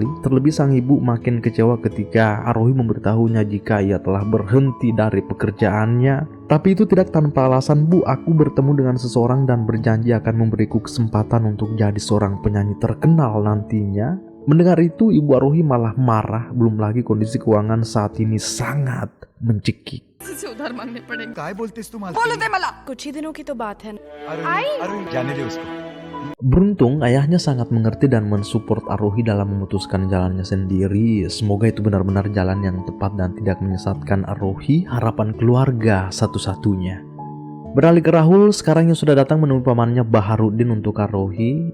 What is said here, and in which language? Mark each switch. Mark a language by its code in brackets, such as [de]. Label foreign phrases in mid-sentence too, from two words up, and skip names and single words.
[id] Terlebih sang ibu makin kecewa ketika Rohi memberitahunya jika ia telah berhenti dari pekerjaannya. Tapi itu tidak tanpa alasan. "Bu, aku bertemu dengan seseorang dan berjanji akan memberiku kesempatan untuk jadi seorang penyanyi terkenal nantinya." Mendengar itu ibu Rohi malah marah, belum lagi kondisi keuangan saat ini sangat mencekik. [hi] से उधार मांगने पड़ेंगे। [mr] काय बोलतेस तू बोलो दे मला। [hi] कुछ ही दिनों की तो बात है। अरुण जाने दे उसको. [id] Beruntung ayahnya sangat mengerti dan mensupport Arohi dalam memutuskan jalannya sendiri. Semoga itu benar-benar jalan yang tepat dan tidak menyesatkan Arohi, harapan keluarga satu-satunya. Beralih ke Rahul, sekarang yang sudah datang menemui pamannya Baharudin untuk Arohi.